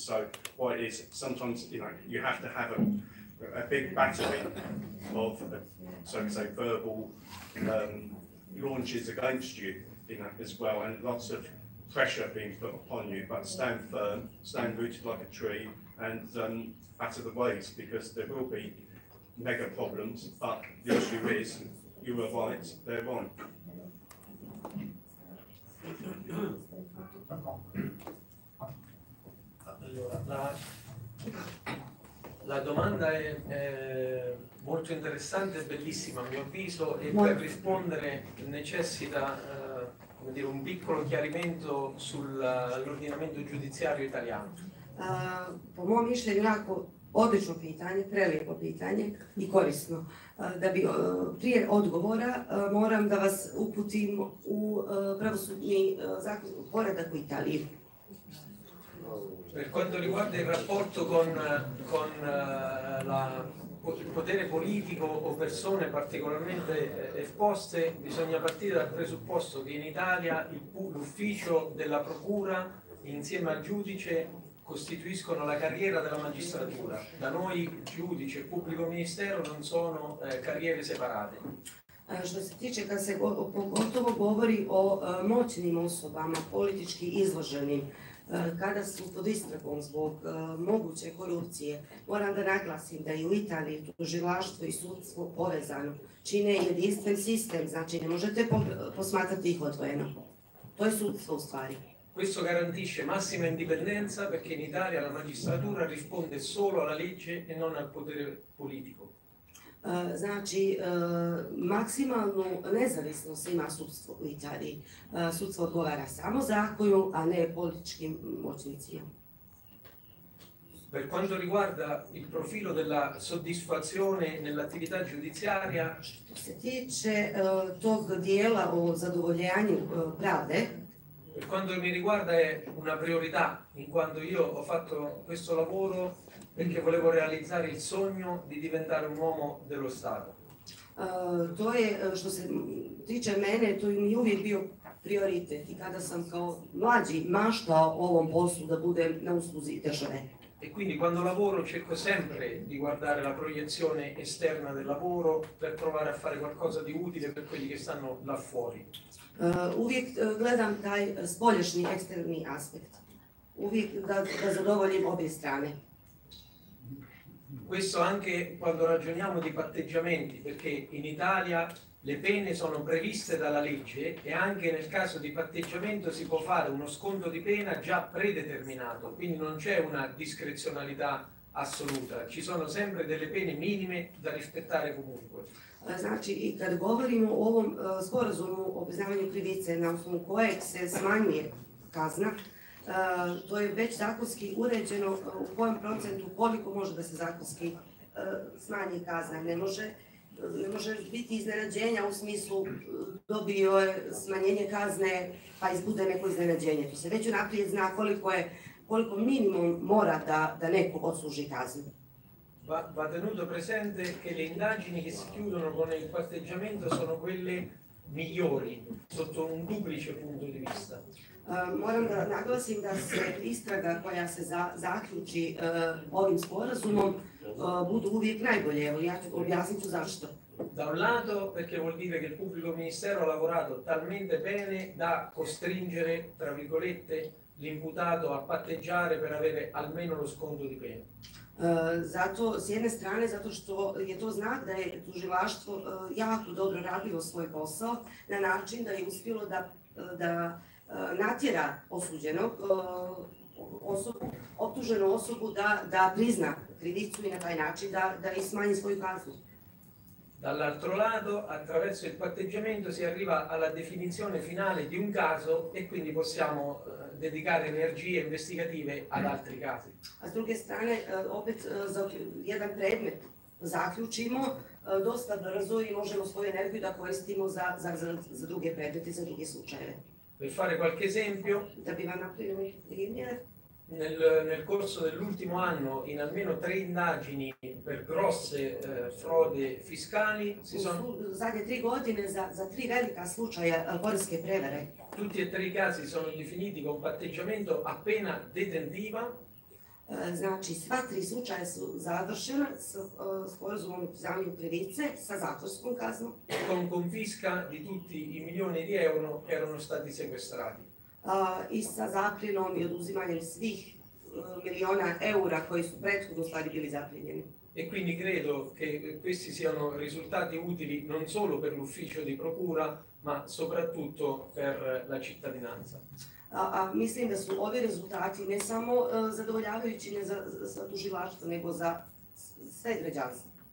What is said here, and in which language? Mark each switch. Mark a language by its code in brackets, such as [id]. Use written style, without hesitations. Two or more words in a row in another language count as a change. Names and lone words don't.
[en] So what it is, sometimes you have to have a big battery of, so to say, verbal launches against you, as well, and lots of pressure being put upon you. But stand firm, stand rooted like a tree, and batter the waves, because there will be mega problems. But the issue is, you were right, they're wrong. [it] Allora, la domanda è molto interessante e bellissima a mio avviso, e per rispondere necessita dire, un piccolo chiarimento sull'ordinamento giudiziario italiano. [sr] Po mom mišljenju jako odlično pitanje, prelijepo pitanje i korisno. Da bi prije odgovora moram da vas uputim u pravosudni poredak u Italiji. [it] Per quanto riguarda il rapporto con il potere politico o persone particolarmente esposte, bisogna partire dal presupposto che in Italia l'ufficio della procura insieme al giudice costituiscono la carriera della magistratura. Da noi giudice e pubblico ministero non sono carriere separate. [sr] Što se tiče, kad se pogotovo govori o moćnim osobama, politički izloženim, kada su pod istragom zbog moguće korupcije, moram da naglasim da i u Italiji tužilaštvo i sudstvo povezano čine jedinstven sistem, znači ne možete posmatrati ih odvojeno. To je sudstvo u stvari. [it] Questo garantisce massima indipendenza perché in Italia la magistratura risponde solo alla legge e non al potere politico. [sr] Znači, maksimalnu nezavisnost ima sudstvo u Italiji. Sudstvo odgovara samo zakonu, a ne političkim moćnicima. [it] Per quanto riguarda il profilo della soddisfazione nell'attività giudiziaria, [sr] što se tiče tog dijela o zadovoljanju pravde, [it] per quanto mi riguarda è una priorità, in quanto io ho fatto questo lavoro perché volevo realizzare il sogno di diventare un uomo dello Stato. [sr] To je, što se tiče mene, to mi je uvijek bio prioritet i kada sam kao mlađi maštao o ovom poslu da budem na usluzi države. [it] E quindi quando lavoro cerco sempre di guardare la proiezione esterna del lavoro per provare a fare qualcosa di utile per quelli che stanno là fuori. [sr] Uvijek gledam taj spoljašnji, eksterni aspekt. Uvijek da zadovoljim obje strane. [it] Questo anche quando ragioniamo di patteggiamenti, perché in Italia le pene sono previste dalla legge e anche nel caso di patteggiamento si può fare uno sconto di pena già predeterminato, quindi non c'è una discrezionalità assoluta, ci sono sempre delle pene minime da rispettare comunque. [sr] Znači, i kad govorimo o ovom sporazumu o priznavanju krivice na osnovu kojeg se smanjuje kazna, to je već zakonski uređeno u kojem procentu koliko može da se zakonski smanji kazna. Ne može biti iznenađenja u smislu dobio je smanjenje kazne pa izbude neko iznenađenje. To se već unaprijed zna koliko minimum mora da neko odsluži kaznu. [it] Va tenuto presente che le indagini che si chiudono con il patteggiamento sono quelle migliori sotto un duplice punto di vista. [sr] Moram da naglasim da se istraga koja se zaključi ovim sporazumom budu uvijek najbolje. Evo, ja ću objasnit ću zašto. [it] Da un lato perché vuol dire che il pubblico ministero ha lavorato talmente bene da costringere, tra virgolette, l'imputato a patteggiare per avere almeno lo sconto di pena. [sr] Zato, s jedne strane, zato što je to znak da je tužilaštvo jako dobro radilo svoj posao na način da je uspjelo da natjera osuđenog optuženu osobu da prizna krivicu i na taj način da i smanji svoju kaznu. [it] Dall'altro lato, attraverso il patteggiamento si arriva alla definizione finale di un caso e quindi possiamo dedicare energie investigative ad altri casi. [sr] A s druge strane, opet za jedan predmet zaključimo, dosta brzo i možemo svoju energiju da koristimo za druge predmete, za druge slučajeve. [it] Per fare qualche esempio, [sr] da bi vam napravio neki primjer, [it] nel corso dell'ultimo anno in almeno 3 indagini per grosse frodi fiscali si sono... [sr] Zadnje 3 godine za 3 velika slučaja poreske prevare. [it] Tutti e 3 i casi sono definiti con patteggiamento a pena detentiva. [sr] Znači, sva 3 slučaja su završena s sporazumom o priznavanju krivice sa zatvorskom kaznom. [it] Con confisca di tutti i milioni di euro che erano stati sequestrati. [sr] I sa zapljenom i oduzimanjem svih miliona eura koji su prethodno stvari bili zapljenjeni. [it] E quindi credo che questi siano risultati utili non solo per l'ufficio di procura, ma soprattutto per la cittadinanza. [sr] Mislim da su ovi rezultati ne samo zadovoljavajući ne za tužilaštvo, nego za sve građanstvo.